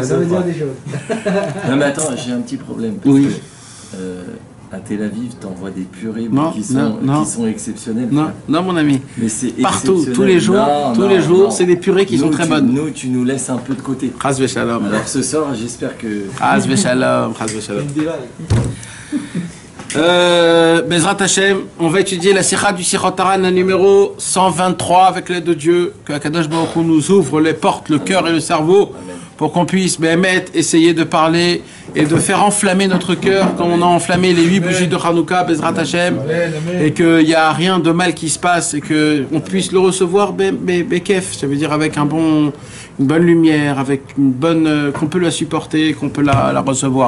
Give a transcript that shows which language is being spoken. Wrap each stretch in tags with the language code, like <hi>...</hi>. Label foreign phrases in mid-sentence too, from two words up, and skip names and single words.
<fr>Ça veut dire des choses. Non mais attends, j'ai un petit problème. Parce que, à Tel Aviv, t'envoies des purées qui sont exceptionnelles. Non, mon ami. Mais c'est partout, tous les jours, c'est des purées qui sont très bonnes. Nous, tu nous laisses un peu de côté.</fr> <he>חס ושלום.</he> <fr>Alors ce soir, j'espère que...</fr> <he>חס ושלום. בעזרת השם,</he> <fr>on va étudier la Sikha du Sichotaran numéro 123 avec l'aide de Dieu. Que</fr> <he>הקדוש ברוך הוא</he> <fr>nous ouvre les portes, le cœur et le cerveau pour qu'on puisse essayer de parler et de faire enflammer notre cœur comme on a enflammé les 8 bougies de Hanouka,</fr> <he>בעזרת השם,</he> <fr>et qu'il n'y a rien de mal qui se passe et qu'on puisse le recevoir Bekef, ça veut dire avec une bonne lumière, avec une bonne, qu'on peut la supporter, qu'on peut la recevoir.</fr>